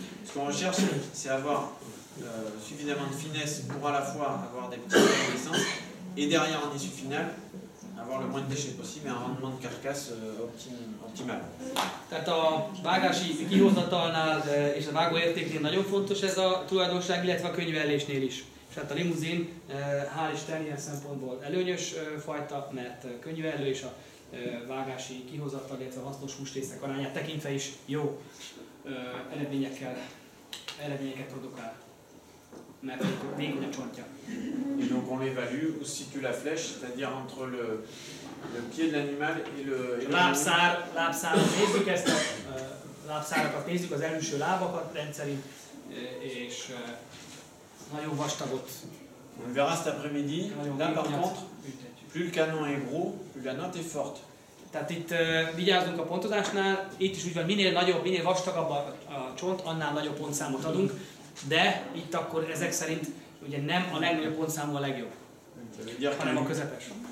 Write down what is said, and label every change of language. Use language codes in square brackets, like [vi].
[fr] Ce qu'on recherche, c'est avoir suffisamment de finesse pour à la fois avoir des petites naissances et derrière en issue finale avoir le moins de déchets possible et un rendement de carcasse optimal. [hu] Tehát a vágási kihozatalnál és a vágóértéknél nagyon fontos ez a tulajdonság, illetve a könyvellésnél is. És hát a limuzin, hál' Isten, ilyen szempontból előnyös fajta, mert könyvellő és a vágási kihozatal, illetve a hasznos húsrészek arányát tekintve is jó eredményeket produkál. Mert vékony a csontja. [fr] Et donc on l'évalue où se situe la flèche, c'est-à-dire entre le pied de l'animal et le [hu] lábszárat nézzük, ezt a lábszárakat nézzük, az előső lábakat rendszerint, és nagyon vastagot. [fr] On verra cet après-midi. Là par contre, plus le canon est gros, plus la note est forte. [hu] Tehát itt vigyázzunk a pontozásnál, itt is úgy van, minél nagyobb, minél vastagabb a csont, annál nagyobb pontszámot adunk, de itt akkor ezek szerint ugye nem a legnagyobb pontszámú a legjobb, hanem a közepes.